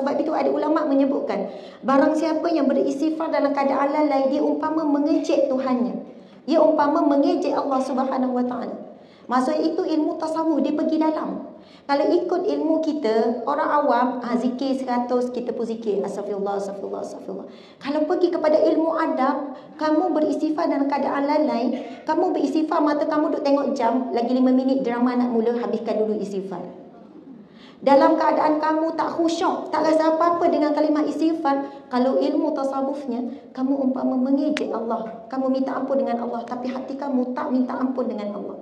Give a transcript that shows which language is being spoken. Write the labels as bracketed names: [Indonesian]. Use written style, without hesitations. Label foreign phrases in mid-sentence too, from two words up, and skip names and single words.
[Malay] Sebab itu ada ulama menyebutkan, barang siapa yang beristighfar dalam keadaan lalai, dia umpama mengejek Tuhannya. Dia umpama mengejek Allah [Arabic] سبحانه وتعالى. [Malay] Maksud itu ilmu tasawuf dia pergi dalam. Kalau ikut ilmu kita, orang awam, zikir 100, kita pun zikir [Arabic] أستغفر الله، أستغفر الله، أستغفر الله. [Malay] Kalau pergi kepada ilmu adab, kamu beristighfar dalam keadaan lalai, kamu beristighfar, mata kamu duk tengok jam, lagi 5 minit drama nak mula, habiskan dulu istighfar. Dalam keadaan kamu tak khusyuk, tak rasa apa-apa dengan kalimat istighfar, kalau ilmu tasawufnya, kamu umpama mengejek Allah, kamu minta ampun dengan Allah, tapi hati kamu tak minta ampun dengan Allah.